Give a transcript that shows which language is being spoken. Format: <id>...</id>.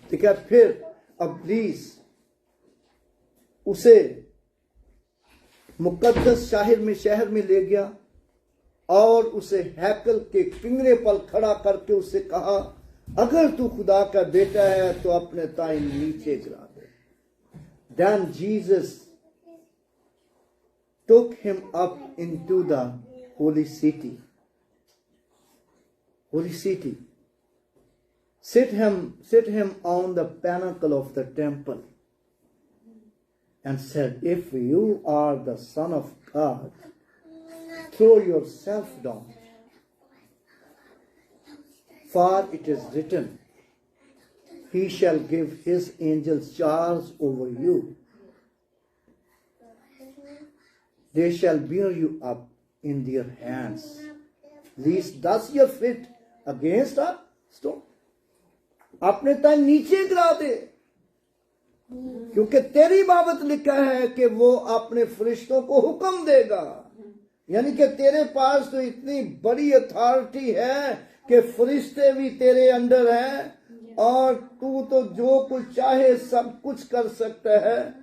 <hi>ठीक है, फिर इब्लीस उसे मुकद्दस शहर में ले गया और उसे हैकल के किंगरे पर खड़ा करके उससे कहा, अगर तू खुदा का बेटा है तो अपने ताई नीचे गिरा दे।</hi> <en>Then Jesus took him up into the holy city. Set him on the pinnacle of the temple and said, "If you are the Son of God, throw yourself down. For it is written, He shall give His angels charge over you. They shall bear you up in their hands, lest thus your foot against a stone."</en> <hi>अपने तन नीचे गिरा दे, क्योंकि तेरी बाबत लिखा है कि वो अपने फरिश्तों को हुक्म देगा। यानी कि तेरे पास तो इतनी बड़ी अथॉरिटी है कि फरिश्ते भी तेरे अंडर हैं और तू तो जो कुछ चाहे सब कुछ कर सकता है।</hi>